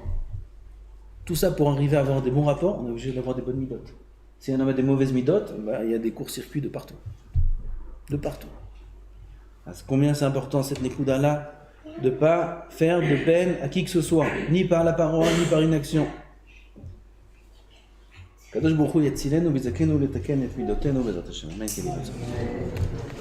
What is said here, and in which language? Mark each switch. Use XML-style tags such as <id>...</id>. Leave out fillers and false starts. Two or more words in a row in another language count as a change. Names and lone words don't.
<fr>Tout ça pour arriver à avoir des bons rapports, on est obligé d'avoir des bonnes midot. Si un homme a des mauvaises midot, il y a des courts-circuits de partout. De partout. Combien c'est important cette Nekuda-là de ne pas faire de peine à qui que ce soit, ni par la parole, ni par une action.</fr> <he>קדוש ברוך הוא יצילנו ויזכנו לתקן את מידותינו בעזרת השם. Amen.</he>